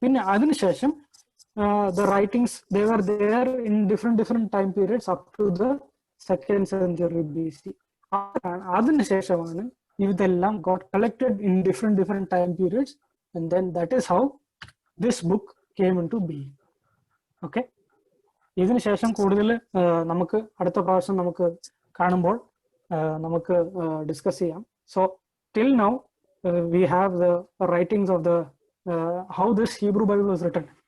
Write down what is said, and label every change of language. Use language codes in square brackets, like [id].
[ml] പിന്നെ അതിനുശേഷം [en] the writings, they were there in different time periods up to the 2nd century BC. [ml] അതിനുശേഷമാണ് ഇതെല്ലാം [en] got collected in different time periods, and then that is how this book came into being. [ml] Okay, ഇതിനുശേഷം കൂടുതൽ നമുക്ക് അടുത്ത പ്രാവശ്യം നമുക്ക് കാണുമ്പോൾ നമുക്ക് ഡിസ്കസ് ചെയ്യാം. [en] So till now we have the writings of the how this Hebrew Bible was written.